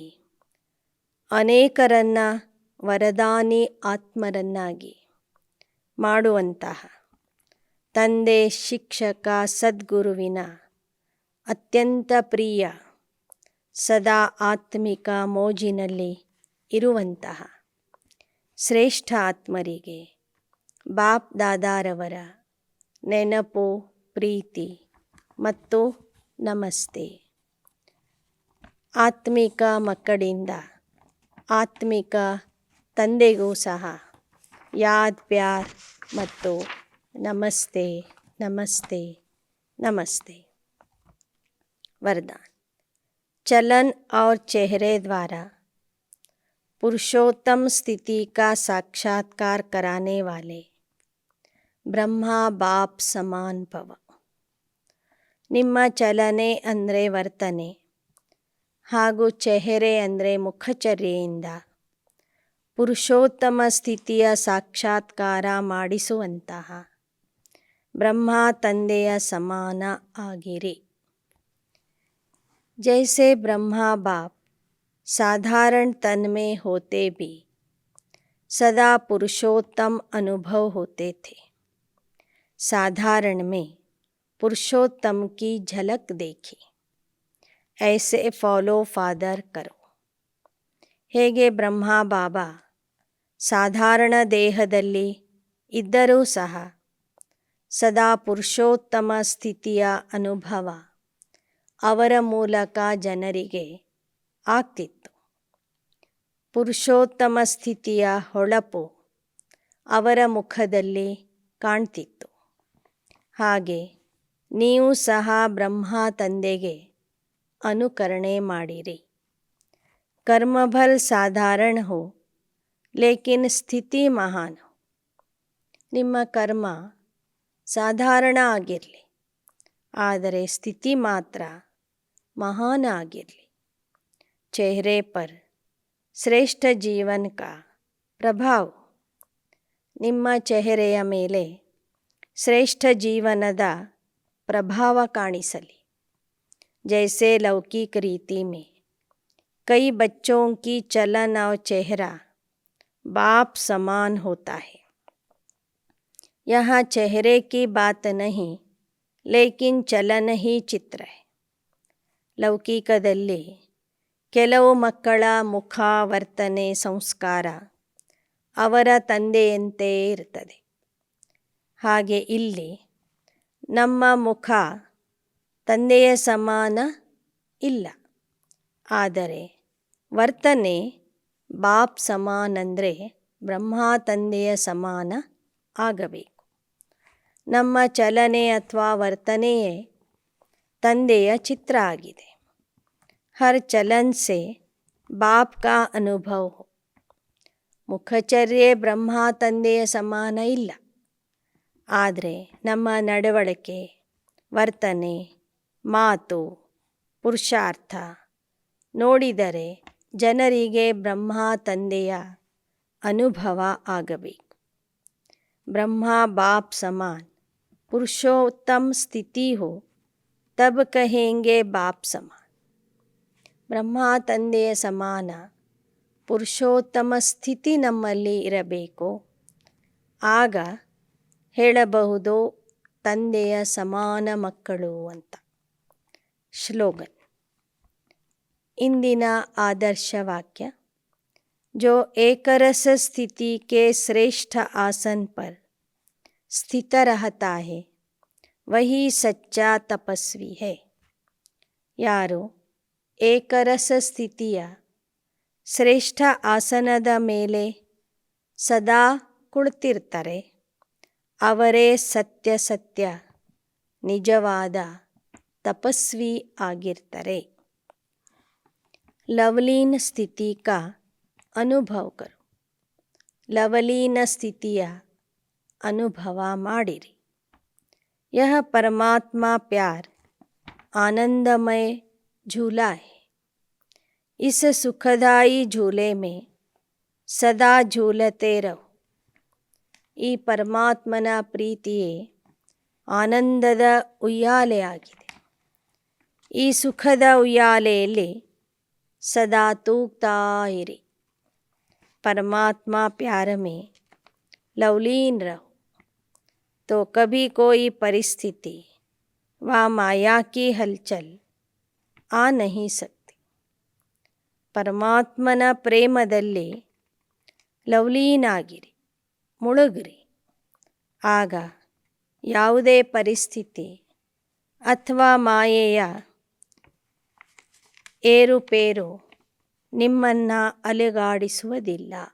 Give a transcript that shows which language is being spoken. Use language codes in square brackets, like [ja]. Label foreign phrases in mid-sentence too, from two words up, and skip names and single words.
[kn] ಅನೇಕರನ್ನು ವರದಾನಿ ಆತ್ಮರನ್ನಾಗಿ ಮಾಡುವಂತಹ ತಂದೆ, ಶಿಕ್ಷಕ, ಸದ್ಗುರುವಿನ ಅತ್ಯಂತ ಪ್ರಿಯ, ಸದಾ ಆತ್ಮಿಕ ಮೋಜಿನಲ್ಲಿ ಇರುವಂತಹ ಶ್ರೇಷ್ಠ ಆತ್ಮರಿಗೆ ಬಾಪ್ ದಾದಾರವರ ನೆನಪು, ಪ್ರೀತಿ ಮತ್ತು ನಮಸ್ತೆ. ಆತ್ಮಿಕ ಮಕ್ಕಳಿಂದ ಆತ್ಮಿಕ ತಂದೆಗೂ ಸಹ [hi] याद, प्यार [kn] ಮತ್ತು ನಮಸ್ತೆ ನಮಸ್ತೆ ನಮಸ್ತೆ. [hi] वरदान. चलन और चेहरे द्वारा पुरुषोत्तम स्थिति का साक्षात्कार कराने वाले ब्रह्मा बाप समान भव. [kn] ನಿಮ್ಮ ಚಲನೆ ಅಂದರೆ ವರ್ತನೆ ಹಾಗೂ ಚೆಹರೆ ಅಂದರೆ ಮುಖಚರ್ಯೆಯಿಂದ ಪುರುಷೋತ್ತಮ ಸ್ಥಿತಿಯ ಸಾಕ್ಷಾತ್ಕಾರ ಮಾಡಿಸುವಂತಹ ಬ್ರಹ್ಮ ತಂದೆಯ ಸಮಾನ ಆಗಿರಿ. [hi] जैसे ब्रह्मा बाप साधारण तन में होते भी सदा पुरुषोत्तम अनुभव होते थे, साधारण में पुरुषोत्तम की झलक देखी, ऐसे [en] follow father [hi] करो. [kn] ಹೇಗೆ ಬ್ರಹ್ಮ ಬಾಬಾ ಸಾಧಾರಣ ದೇಹದಲ್ಲಿ ಇದ್ದರೂ ಸಹ ಸದಾ ಪುರುಷೋತ್ತಮ ಸ್ಥಿತಿಯ ಅನುಭವ ಅವರ ಮೂಲಕ ಜನರಿಗೆ ಆಗ್ತಿತ್ತು. ಪುರುಷೋತ್ತಮ ಸ್ಥಿತಿಯ ಹೊಳಪು ಅವರ ಮುಖದಲ್ಲಿ ಕಾಣ್ತಿತ್ತು. ಹಾಗೆ ನೀವು ಸಹ ಬ್ರಹ್ಮ ತಂದೆಗೆ ಅನುಕರಣೆ ಮಾಡಿರಿ. [hi] कर्मफल साधारण हो लेकिन स्थिति महान हो. [kn] ನಿಮ್ಮ ಕರ್ಮ ಸಾಧಾರಣ ಆಗಿರಲಿ, ಆದರೆ ಸ್ಥಿತಿ ಮಾತ್ರ महान ಆಗಿರಲಿ. [hi] चेहरे पर श्रेष्ठ जीवन का ಪ್ರಭಾವ. [kn] ನಿಮ್ಮ ಚೆಹರೆಯ ಮೇಲೆ ಶ್ರೇಷ್ಠ ಜೀವನದ ಪ್ರಭಾವ ಕಾಣಿಸಲಿ. [hi] जैसे लौकिक रीति में कई बच्चों की चलन और चेहरा बाप समान होता है. यहाँ चेहरे की बात नहीं, लेकिन चलन ही चित्र है. [kn] ಲೌಕಿಕದಲ್ಲಿ ಕೆಲವು ಮಕ್ಕಳ ಮುಖ, ವರ್ತನೆ, ಸಂಸ್ಕಾರ ಅವರ ತಂದೆಯಂತೆ ಇರ್ತದೆ. ಹಾಗೆ ಇಲ್ಲಿ ನಮ್ಮ ಮುಖ ತಂದೆಯ ಸಮಾನ ಇಲ್ಲ, ಆದರೆ ವರ್ತನೆ ಬಾಪ್ ಸಮಾನ ಅಂದರೆ ಬ್ರಹ್ಮ ತಂದೆಯ ಸಮಾನ ಆಗಬೇಕು. ನಮ್ಮ ಚಲನೆ ಅಥವಾ ವರ್ತನೆಯೇ ತಂದೆಯ ಚಿತ್ರ ಆಗಿದೆ. [hi] हर चलन से बाप का अनुभव हो. [kn] ಮುಖಚರ್ಯೆ ಬ್ರಹ್ಮ ತಂದೆಯ ಸಮಾನ ಇಲ್ಲ, ಆದರೆ ನಮ್ಮ ನಡವಳಿಕೆ, ವರ್ತನೆ, ಮಾತು, ಪುರುಷಾರ್ಥ ನೋಡಿದರೆ ಜನರಿಗೆ ಬ್ರಹ್ಮ ತಂದೆಯ ಅನುಭವ ಆಗಬೇಕು. [hi] ब्रह्मा बाप समान पुरुषोत्तम स्थिति हो तब कहेंगे बाप समान. [kn] ಬ್ರಹ್ಮ ತಂದೆಯ ಸಮಾನ ಪುರುಷೋತ್ತಮ ಸ್ಥಿತಿ ನಮ್ಮಲ್ಲಿ ಇರಬೇಕು, ಆಗ ಹೇಳಬಹುದು ತಂದೆಯ ಸಮಾನ ಮಕ್ಕಳು ಅಂತ. ಶ್ಲೋಗನ್. ಇಂದಿನ ಆದರ್ಶ ವಾಕ್ಯ. [hi] जो एकरस स्थिति के श्रेष्ठ आसन पर स्थित रहता है वही सच्चा तपस्वी है. [kn] ಯಾರು ಏಕರಸ ಸ್ಥಿತಿಯ ಶ್ರೇಷ್ಠ ಆಸನದ ಮೇಲೆ ಸದಾ ಕುಳಿತಿರ್ತಾರೆ ಅವರೇ ಸತ್ಯ ನಿಜವಾದ ತಪಸ್ವಿ ಆಗಿರ್ತಾರೆ. [hi] लवलीन स्थिति का अनुभव करो. [kn] ಲವಲೀನ ಸ್ಥಿತಿಯ ಅನುಭವ ಮಾಡಿರಿ. [hi] यह परमात्म प्यार आनंदमय झूला है. इस सुखदाई झूले में सदा झूलते रहो. [kn] ಈ ಪರಮಾತ್ಮನ ಪ್ರೀತಿಯೇ ಆನಂದದ ಉಯ್ಯಾಲೆ ಆಗಿದೆ. ಈ ಸುಖದ ಉಯ್ಯಾಲೆಯಲ್ಲಿ ಸದಾ ತೂಗ್ತಾ ಇರಿ. [hi] परमात्म प्यार में लवलीन रहो तो कभी कोई परिस्थिति व माया की हलचल आ नहीं सकती. [kn] ಪರಮಾತ್ಮನ ಪ್ರೇಮದಲ್ಲಿ ಲವಲೀನಾಗಿರಿ, ಮುಳುಗ್ರಿ. ಆಗ ಯಾವುದೇ ಪರಿಸ್ಥಿತಿ ಅಥವಾ ಮಾಯೆಯ ಏರುಪೇರು ನಿಮ್ಮನ್ನು ಅಲುಗಾಡಿಸುವುದಿಲ್ಲ.